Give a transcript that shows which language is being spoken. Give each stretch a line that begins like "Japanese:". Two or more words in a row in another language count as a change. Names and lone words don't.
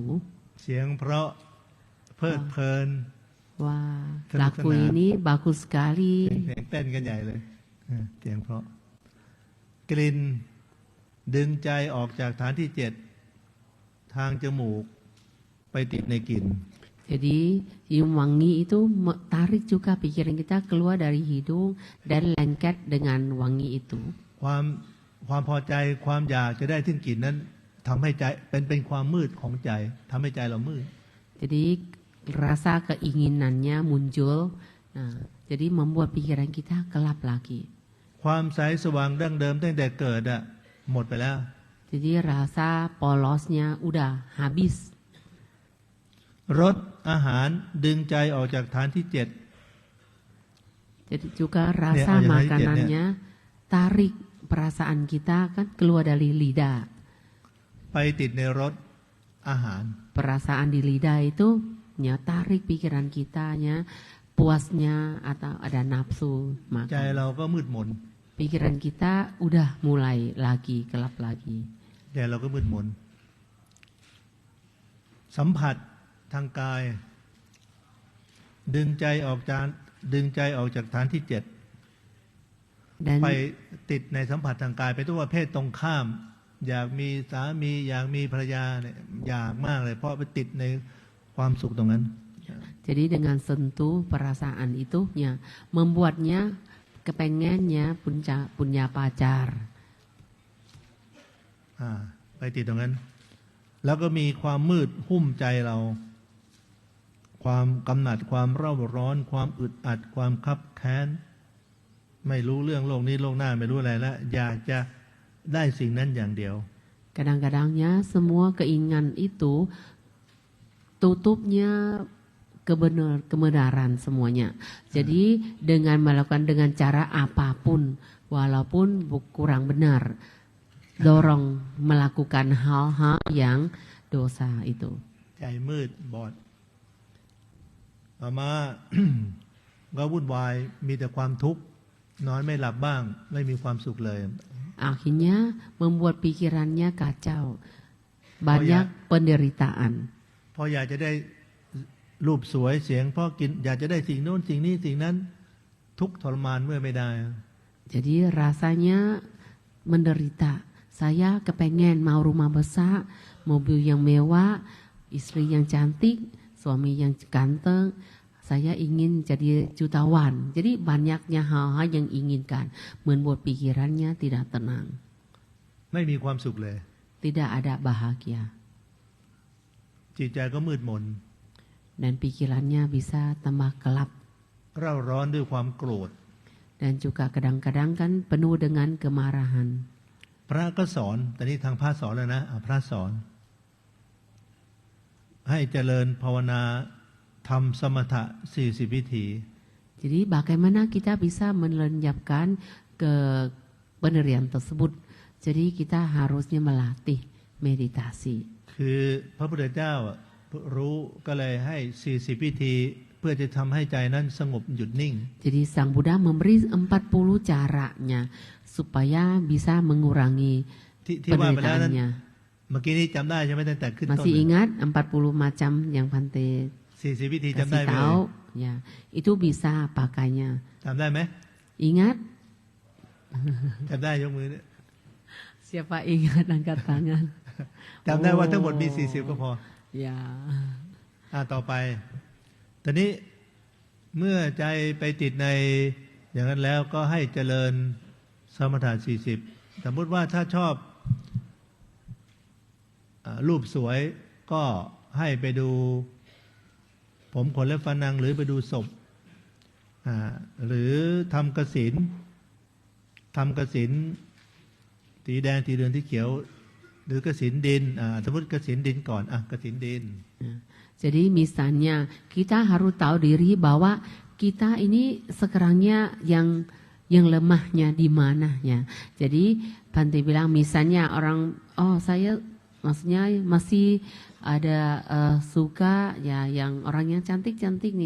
Thai: เสียงเพราะเพลิดเพลิน
Indonesian: Wah, Senang lagu senang. ini bagus sekali.
Thai: เสียงเต้นกันใหญ่เลยเสียงเพราะกลิ่นดึงใจออกจากฐานที่ 7 ทางจมูกไปติดในกลิ่น
Indonesian: Jadi cium wangi itu tarik juga pikiran kita keluar dari hidung dan lengket dengan wangi itu.
Thai: ความพอใจความอยากจะได้ถึงกลิ่นนั้นทำให้ใจเป็นความมืดของใจทำให้ใจเรามืด
Indonesian: Jadi rasa keinginannya muncul, nah, jadi membuat pikiran kita gelap lagi.
Thai: ความใสสว่างดั้งเดิมตั้งแต่เกิดอะหมดไปแล้ว
Indonesian: Jadi rasa polosnya udah habis.
Thai: รสอาหารดึงใจออกจากฐานที่
Indonesian: Jadi juga rasa makanannya tarik perasaan kita kan keluar dari lidah.
Thai: 7 ไปติดในรสอาหาร
Indonesian: Perasaan di lidah itu tarik pikiran kitanya, puasnya atau ada nafsu
Thai: ใจ
Indonesian: makan.
Thai: เราก็มืดมน
Indonesian: Pikiran kita udah mulai lagi gelap lagi.
Thai: ใจเราก็มืดมนสัมผัสทางกายดึงใจออกจากฐานที่
Indonesian: Dan
Thai: 7 ไปติดในสัมผัสทางกายไปตัวเพศตรงข้าม อยากมีสามีอยากมีภรรยาเนี่ยอยากมากเลยเพราะไปติดในความสุขตรงนั้น
Indonesian: jadi dengan sentuh perasaan itu membuatnya kepengennya punya pacar.
Thai: ไปติดตรงนั้น แล้วก็มีความมืดหุ้มใจเรา ความกำหนัดความเร่าร้อน ความอึดอัดความคับแค้นไม่รู้เรื่องโลกนี้โลกหน้าไม่รู้อะไรแล้วอยากจะได้สิ่งนั้นอย่างเดียว
Indonesian: Kadang-kadangnya semua keinginan itu tutupnya kebenaran semuanya. Jadi dengan melakukan dengan cara apapun, walaupun kurang benar, dorong melakukan hal-hal yang dosa itu.
Thai: ใจมืดบอดต่อมา ก็วุ่นวายมีแต่ความทุกข์นอนไม่หลับบ้างไม่มีความสุขเลย
Indonesian: Akhirnya membuat pikirannya kacau, banyak penderitaan.
Thai: พออยากจะได้รูปสวยเสียงพอกินอยากจะได้สิ่งโน้นสิ่งนี้สิ่งนั้นทุกข์ทรมานเมื่อไม่ได้
Indonesian: Jadi rasanya menderita. Saya kepengen mau rumah besar, mobil yang mewah, istri yang cantik, suami yang ganteng. Saya ingin jadi jutawan. Jadi banyaknya hal-hal yang inginkan membuat pikirannya tidak tenang.
Thai: ไม่มีความสุขเลย
Indonesian: Tidak ada bahagia.
Thai: จิตใจก็มืดมน
Indonesian: Dan pikirannya bisa tambah gelap.
Thai: เร่าร้อนด้วยความโกรธ
Indonesian: Dan juga kadang-kadang kan penuh dengan kemarahan.
Thai: พระก็สอนแต่นี่ทางพระสอนแล้วนะพระสอน ให้เจริญภาวนาทำสมถะ40 วิธี
Indonesian: Jadi bagaimana kita bisa melenyapkan ke penderian tersebut. Jadi kita harusnya melatih meditasi.
Thai: คือพระพุทธเจ้ารู้ก็เลยให้40 วิธีเพื่อจะทำให้ใจนั้นสงบหยุดนิ่ง
Indonesian: Jadi Sang Buddha memberi 40 caranya supaya bisa mengurangi
Thai: ที่ว่าไปแล้วนั้น
Indonesian: penderitaannya.
Thai: เมื่อกี้นี้จำได้ใช่ไหมตั้งแต่ขึ้นต้น
Indonesian: Masih ingat 40 macam yang Bhante
Thai: 40 วิธีจำได้
Indonesian: kasih
Thai: ไหม
Indonesian: tahu? Ya, itu bisa pakainya.
Thai: จำได้ไหม
Indonesian: Ingat?
Thai: จำได้ยกมือเนี่ย
Indonesian: Siapa ingat angkat tangan?
Thai: จำได้ว่าทั้งหมดมี40ก็พอ
Indonesian: Ya.
Thai: ต่อไปตอนนี้เมื่อใจไปติดในอย่างนั้นแล้วก็ให้เจริญสมถะ40สมมติว่าถ้าชอบ รูปสวยก็ให้ไปดูผมขนและฟันนางหรือไปดูศพหรือทำกสิณสีแดงสีเหลืองสีเขียวหรือกสิณดินสมมติกสิณดินก่อนกสิณดิน
Indonesian: Jadi misalnya kita harus tahu diri bahwa kita ini sekarangnya yang lemahnya di mana ya. Jadi Bhante bilang misalnya orang saya maksudnya masih ada suka ya yang orangnya cantik-cantik nih.